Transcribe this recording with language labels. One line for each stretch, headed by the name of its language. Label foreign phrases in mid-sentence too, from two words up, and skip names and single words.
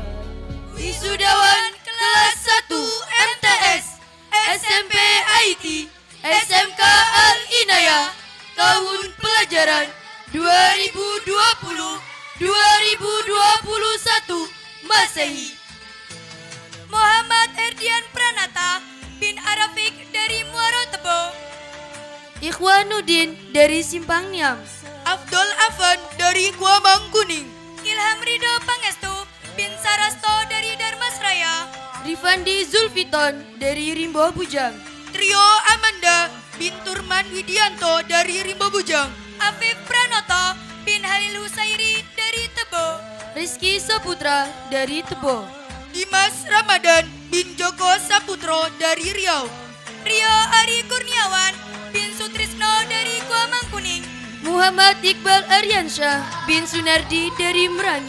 Indonesian: Wisudawan kelas 1 MTS SMP IT SMK Al-Inayah tahun pelajaran 2020-2021 Masehi. Muhammad Erdian Pranata bin Arafik dari Muaro Tebo. Ikhwanuddin dari Simpang Niam. Abdul Afan dari Gua Mangkuning. Ilham Ridho Pangestu bin Sarasto dari Darmasraya. Rifandi Zulfiton dari Rimbo Bujang. Trio Amanda bin Turman Widianto dari Rimbo Bujang. Afif Pranoto bin Halil Husairi dari Tebo. Rizky Saputra dari Tebo. Dimas Ramadan bin Joko Saputro dari Riau. Rio Ari Kurniawan bin Sutrisno dari Gua Mangkuning. Muhammad Iqbal Aryansyah bin Sunardi dari Merangin.